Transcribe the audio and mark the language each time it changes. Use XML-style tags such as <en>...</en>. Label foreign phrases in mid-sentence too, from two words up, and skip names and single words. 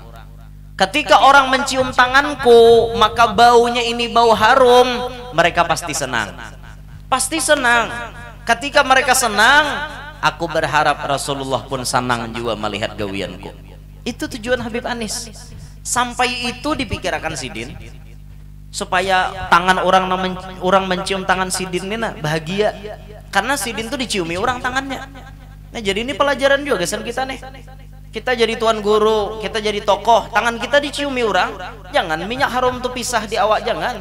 <id>Ketika orang mencium tanganku, maka baunya ini bau harum, mereka pasti senang. Pasti senang. Ketika mereka senang, aku berharap Rasulullah pun senang juga melihat gawianku. Itu tujuan Habib Anis. Sampai itu dipikirkan sidin, supaya tangan orang mencium tangan sidin ini bahagia. Karena sidin itu diciumi orang tangannya. Nah, jadi ini pelajaran juga kesan kita nih. Kita jadi tuan guru, kita jadi tokoh, tangan kita diciumi orang, jangan minyak harum tuh pisah di awak, jangan.</id>